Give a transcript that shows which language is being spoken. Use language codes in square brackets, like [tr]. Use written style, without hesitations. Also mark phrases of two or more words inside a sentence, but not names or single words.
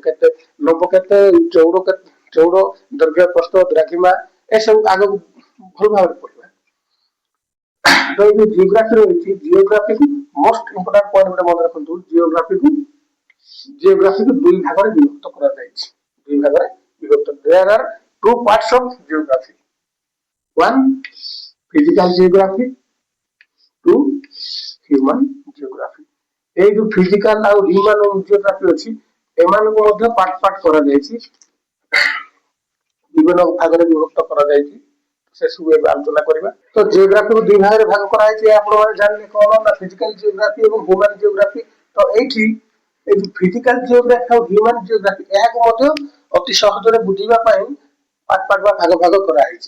[or] କେତେ ଲମ୍ବ, କେତେ ଚଉଡ, ଦୈର୍ଘ୍ୟ, ପ୍ରସ୍ଥ, ଦ୍ରାଘିମା ଏସବୁ ଆଗକୁ ଭଲ ଭାବରେ ପଡିବା। ତ ଏଇ ଯୋଉ ଜିଓଗ୍ରାଫି ରହିଛି, ଜିଓଗ୍ରାଫିକୁ [en] most important point [or] ଗୋଟେ ମନେ ରଖନ୍ତୁ। ଜିଓଗ୍ରାଫିକୁ ଦୁଇ ଭାଗରେ ବିଭକ୍ତ କରାଯାଇଛି। ଦୁଇ ଭାଗରେ ବିଭକ୍ତ। [en] There are two parts of geography. One, physical geography, two, human geography. [or] এই ଯୋଉ ଫିଜିକାଲ ଆଉ [en] human geography [or] ଅଛି, ଏମାନଙ୍କୁ ମଧ୍ୟ [en] part part [or] କରାଯାଇଛି, ବିଭିନ୍ନ ଭାଗରେ ବିଭକ୍ତ କରାଯାଇଛି। ସେସବୁ ଏବେ ଆଲୋଚନା କରିବା। ତ ଜିଓଗ୍ରାଫିକୁ ଦୁଇ ଭାଗରେ ଭାଗ କରାଯାଇଛି, ଆପଣମାନେ ଜାଣିଲେ କଣ? ନା [en] physical geography [or] ଏବଂ [en] human geography. [or] ତ ଏଇଠି এই ଯୋଉ [en] physical geography [or] ଆଉ [en] human geography, [or] ଏହାକୁ ମଧ୍ୟ ଅତି ସହଜରେ ବୁଝିବା ପାଇଁ [en] part part [or] ବା ଭାଗ ଭାଗ କରାଯାଇଛି।